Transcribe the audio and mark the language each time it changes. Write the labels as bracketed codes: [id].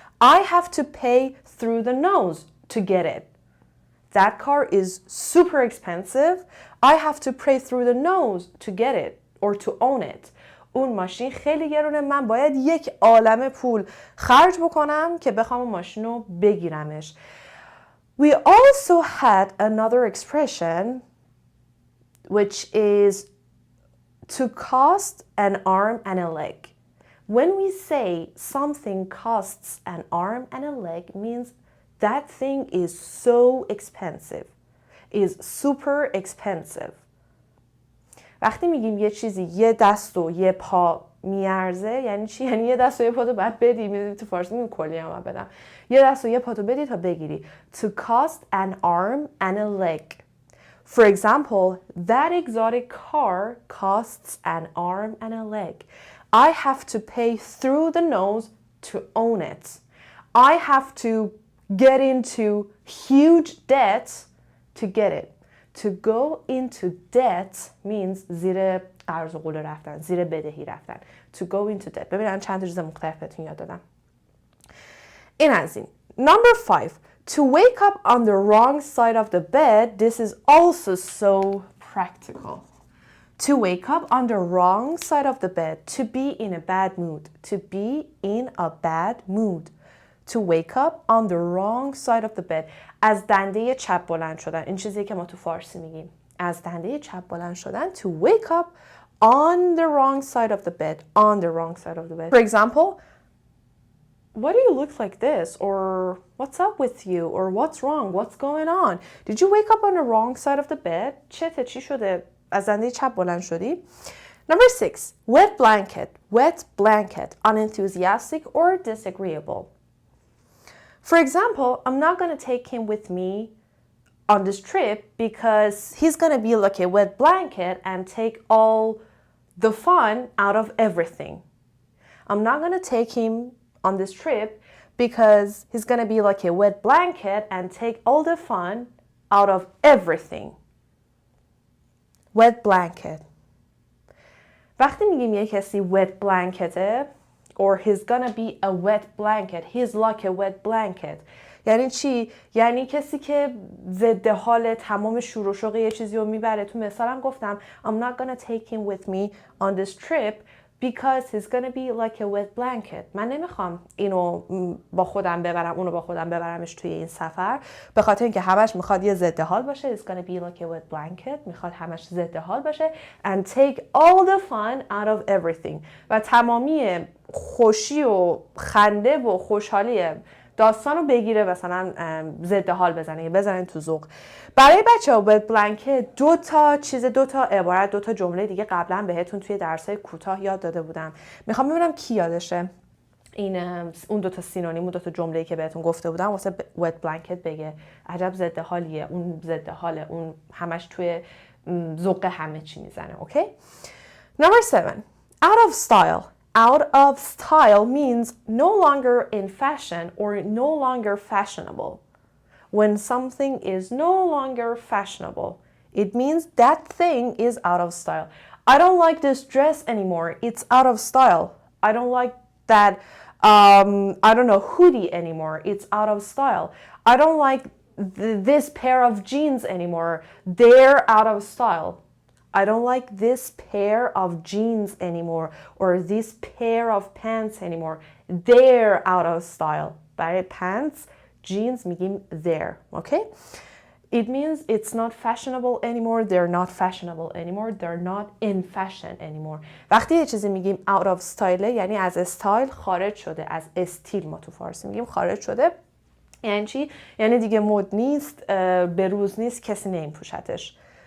[en] I have to pay through the nose to get it. That car is super expensive. I have to pay through the nose to get it or to own it. [fa] اون ماشین خیلی گرونه، من باید یک عالمه پول خرج بکنم که بخوام اون ماشین رو بگیرمش. [en] We also had another expression which is to cost an arm and a leg. When we say something costs an arm and a leg means that thing is so expensive, is super expensive. [fa] وقتی میگیم یه چیزی یه دست و یه پا میارزه یعنی چی؟ یعنی یه دست و یه پا تو باید بدی. میدونی تو فارسی میگیم کلی هم بدم. یه دست و یه پا تو بدی تا بگیری. [en] To cost an arm and a leg. For example, that exotic car costs an arm and a leg. I have to pay through the nose to own it. I have to get into huge debt to get it. To go into debt means [fa] زیر قرض و قوله رفتن، زیر بدهی رفتن. [en] To go into debt. [fa] ببینن چند تا چیز مختلف بهتون یاد دادم. این از این. [en] Number 5. To wake up on the wrong side of the bed. This is also so practical. To wake up on the wrong side of the bed. To be in a bad mood. To be in a bad mood. To wake up on the wrong side of the bed. [fa] از دنده چپ بلند شدن. این چیزی که ما تو فارسی میگیم. از دنده چپ بلند شدن. [en] To wake up on the wrong side of the bed. On the wrong side of the bed. For example, why do you look like this? Or what's up with you? Or what's wrong? What's going on? Did you wake up on the wrong side of the bed? [fa] چی شده؟ از دنده چپ بلند شدی؟ [en] Number 6. Wet blanket. Wet blanket. Unenthusiastic or disagreeable. For example, I'm not going to take him with me on this trip because he's going to be like a wet blanket and take all the fun out of everything. I'm not going to take him on this trip because he's going to be like a wet blanket and take all the fun out of everything. Wet blanket. [fa] وقتی میگیم یه کسی [en] wet blanketه or he's gonna be a wet blanket, he's like a wet blanket. [fa] یعنی چی؟ یعنی کسی که ضد حال تمام شور و شوق یه چیزی رو میبره. تو مثالم گفتم [en] I'm not gonna take him with me on this trip because he's gonna be like a wet blanket. [fa] من نمیخوام اینو با خودم ببرم، اونو با خودم ببرمش توی این سفر، به خاطر اینکه همش میخواد یه ضد حال باشه. [en] It's gonna be like a wet blanket. [fa] میخواد همش ضد حال باشه [en] and take all the fun out of everything. [fa] و تمامی خوشی و خنده و خوشحالی داستان رو بگیره، مثلا ضد حال بزنین تو ذوق. برای بچه‌ها wet blanket دو تا عبارت، دو تا جمله دیگه قبلا بهتون توی درسای کوتاه یاد داده بودم. میخوام ببینم کی یادشه اون دو تا سینونیم، اون دو تا جمله‌ای که بهتون گفته بودم واسه wet blanket بگه. عجب ضد حالیه، اون ضد حاله، اون همش توی ذوق همه چی میزنه. [en] Okay. Number 7. Out of style. Out of style means no longer in fashion or no longer fashionable. When something is no longer fashionable, it means that thing is out of style. I don't like this dress anymore. It's out of style. I don't like that, hoodie anymore. It's out of style. I don't like this pair of jeans anymore. They're out of style. I don't like this pair of jeans anymore or this pair of pants anymore. They're out of style. [fa] برای [en] pants, jeans [fa] میگیم [en] they're. Okay? It means it's not fashionable anymore. They're not fashionable anymore. They're not in fashion anymore. [fa] وقتی یه چیزی میگیم out of style یعنی از استایل خارج شده. از استیل ما تو فارسی میگیم خارج شده. یعنی چی؟ یعنی دیگه مد نیست، به روز نیست، کسی نمیپوشتش.